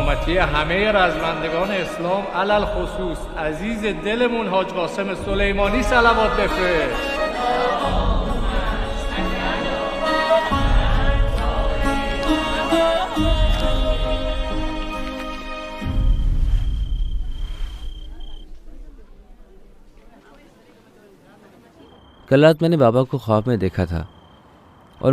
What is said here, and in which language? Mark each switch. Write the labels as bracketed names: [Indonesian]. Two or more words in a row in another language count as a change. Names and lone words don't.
[Persian] واسطه همه رزمندگان اسلام علل خصوص عزیز دلمون حاج قاسم سلیمانی صلوات بفرست. [Urdu] کل رات میں نے بابا کو خواب میں دیکھا تھا اور ان